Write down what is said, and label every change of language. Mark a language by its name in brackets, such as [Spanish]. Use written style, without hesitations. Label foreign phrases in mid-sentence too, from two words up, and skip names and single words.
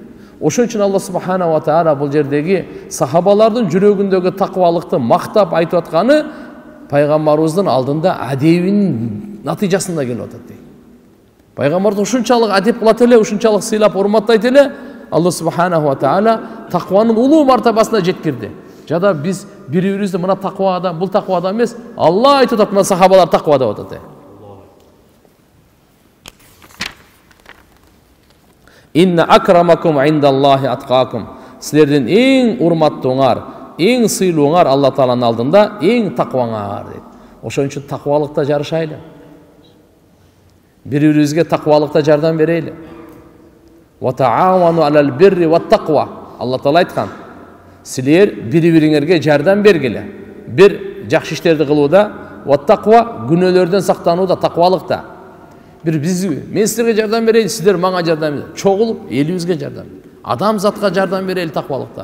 [Kyrgyz] Ошон үчүн Алла субханаху ва таала бул жердеги сахабалардын жүрөгүндөгү таквалыкты мактап айтып атканы пайгамбарыбыздын алдында адебинин натыйжасында келип атат дейт. Пайгамбарды ушунчалык адеп кылат эле, ушунчалык сыйлап урматтайт эле, Алла субханаху ва таала такванын улуу мартабасына жеткирди. Жада биз бири-бирибизди мына таква адам, бул таква адам эмес, Алла айтып атат, мына сахабалар таква деп атат. [Arabic] إن أكرمكم عند الله أتقاكم. [Kyrgyz] Силердин эң урматтууңар, эң сыйлууңар Алла Тааланын алдында эң такваңар дейт. Ошон үчүн таквалыкта жарышайлы. Бири-бирибизге таквалыкта жардам берели. [Arabic] وتعاونوا على البر والتقوى. [Kyrgyz] Алла Таала айткан: силер бири-бириңерге жардам бергиле. Бир жакшы иштерди кылууда, [Arabic] والتقوى [Kyrgyz] күнөөлөрдөн сактанууда, таквалыкта. Бир мен силерге жардам берейин, силер мага жардам берейин. Чогулуп элибизге жардам. Адам затка жардам берели таквалыкта.